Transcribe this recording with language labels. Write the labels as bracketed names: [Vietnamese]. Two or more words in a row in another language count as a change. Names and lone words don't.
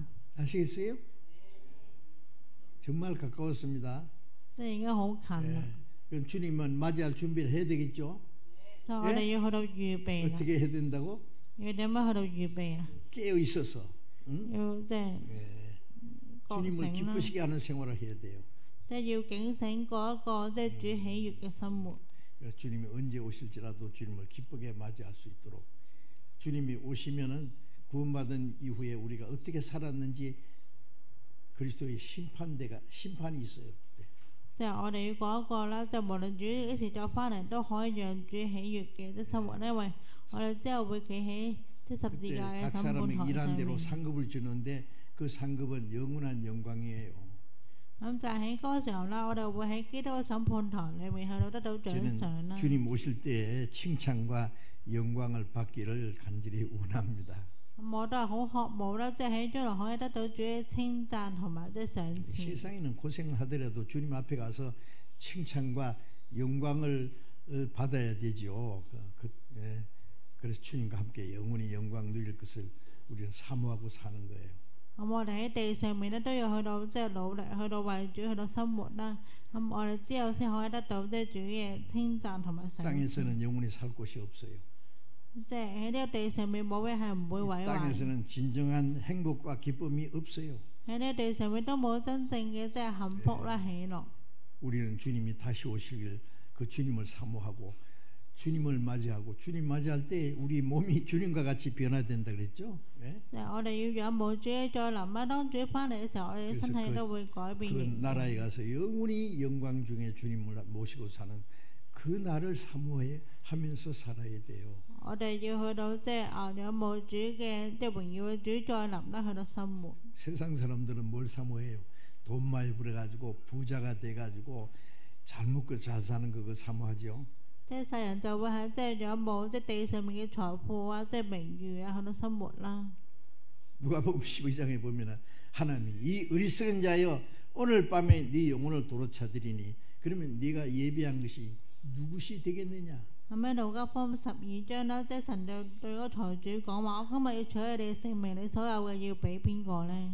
[Korean] 아시겠어요? 정말 가까웠습니다. [Cantonese] 即係已經好近啦。 [Korean] 그럼 주님은 맞이할 준비를 해야 되겠죠? [Cantonese] 所以我哋要去到預備啦。 [Korean] 어떻게 해야 된다고? [Cantonese] 要點樣去到預備啊？ [Korean] 깨어 있어서, 응? [Cantonese] 要即係 [Korean] 예, [Cantonese] 覺 [Korean] 주님을 [Cantonese] 醒啦， [Korean] 기쁘시게 하는 생활을 해야 돼요. [Cantonese] 要警醒過一個主喜悅嘅生活。 [Korean] 주님이 언제 오실지라도 주님을 기쁘게 맞이할 수 있도록 주님이 오시면은 구원받은 이후에 우리가 어떻게 살았는지 그리스도의 심판이 있어요. [Cantonese] 即係我哋要過一個啦，就無論主幾時再翻嚟，都可以讓主喜悅嘅生活，因為我哋之後會企喺十字架嘅 [Korean] 각 [Cantonese] 審判 [Korean] 사람이 [Cantonese] 台 [Korean] 일한 [Cantonese] 上 [Korean] 대로 [Cantonese] 面。 [Korean] 상급을 주는데 그 상급은 영원한 영광이에요. [Cantonese] 咁就喺嗰個時候啦，我哋會喺基督嘅審判台裏面去到得到獎賞 [Korean] 저는 [Cantonese] 啦。 [Korean] 주님 오실 때에 칭찬과 영광을 받기를 간절히 원합니다. [Cantonese] 咁我都係好渴慕啦，即係喺將來可以得到主嘅稱讚同埋即係賞賜。 [Korean] 세상에는 고생하더라도 주님 앞에 가서 칭찬과 영광을 받아야 되죠. 그래서 주님과 함께 영원히 영광 누릴 것을 우리는 사모하고 사는 거예요. [Cantonese] 咁我哋喺地上面咧都要去到即係努力，去到為主去到生活啦。咁我哋之後先可以得到即係主嘅稱讚同埋賞賜。 [Korean] 땅에서는 영원히 살 곳이 없어요. [Cantonese] 即係喺呢個地上面冇嘢係唔會毀壞。 [Korean] 땅에서는 진정한 행복과 기쁨이 없어요. [Cantonese] 喺呢個地上面都冇真正嘅即係幸福啦、喜樂。 [Korean] 우리는 주님이 다시 오시길 그 주님을 사모하고 주님을 맞이하고 주님 맞이할 때 우리 몸이 주님과 같이 변화된다 그랬죠? 예? [Cantonese] 即係我哋要仰慕主再臨啦。當主翻嚟嘅時候，我哋嘅身體都會改變 [Korean] 그 [Cantonese] 形。 [Korean] 나라에 가서 영원히 영광 중에 주님을 모시고 사는 그 날을 사모해 하면서 살아야 돼요. [Cantonese] 我哋要去到即係仰慕主嘅即係榮耀嘅主再臨啦，去到生活。 [Korean] 세상 사람들은 뭘 사모해요? 돈 많이 벌어가지고 부자가 돼가지고 잘 먹고 잘 사는 거 그거 사모하죠. [Cantonese] 即係世人就會喺即係仰慕即係地上面嘅財富啊，即係名譽啊，去到生活啦。 [Korean] 누가복음 12장에 보면은 하나님이 이 어리석은 자여 오늘 밤에 네 영혼을 도로 찾으리니 그러면 네가 예비한 것이 누구시 되겠느냐? [Cantonese] 咁喺路加福音12章啦，即係神就對嗰個財主講話：我今日要取你哋嘅性命，你所有嘅要俾邊個咧？